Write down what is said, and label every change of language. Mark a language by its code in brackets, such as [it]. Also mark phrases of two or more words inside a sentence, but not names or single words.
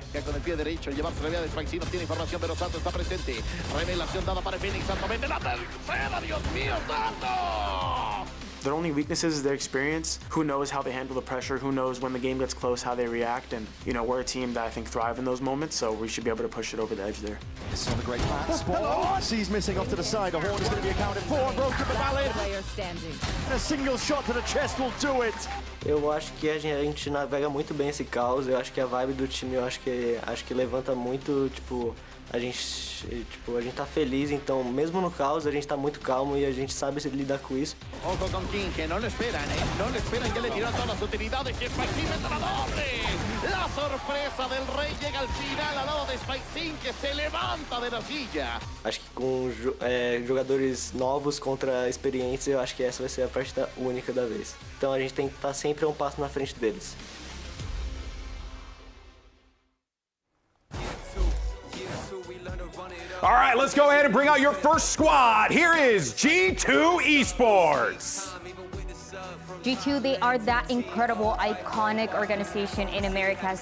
[es] Con el pie derecho, llevarse la vía de Spike, no tiene información, pero Santo está presente. Revelación dada para Phoenix, Santo mete la tercera, Dios mío, Santo! [en] Their only weaknesses is their experience. Who knows how they handle the pressure? Who knows when the game gets close, how they react? And, you know, we're a team that I think thrive in those moments, so we should be able to push it over the edge there. This is not a great pass. He's missing off to the side. The horn is going to be accounted for. Broken but valid. And a single shot to the chest will do it. [pt] Eu acho que a gente navega muito bem esse caos. Eu acho que a vibe do time, eu acho que levanta muito, tipo, a gente tá feliz, então mesmo no caos a gente tá muito calmo e a gente sabe lidar com isso. [es] Ojo con Kingg, que no lo esperan, no lo esperan, que le tiran todas las utilidades y Spike mete la doble. La sorpresa del rey llega al final al lado de Spike, que se levanta de la silla. [pt] Acho que com jogadores novos contra experientes, eu acho que essa vai ser a partida única da vez. Então a gente tem que estar sempre um passo na frente deles. [en] All right, let's go ahead and bring out your first squad. Here is G2 Esports. G2, they are that incredible, iconic organization in Americas.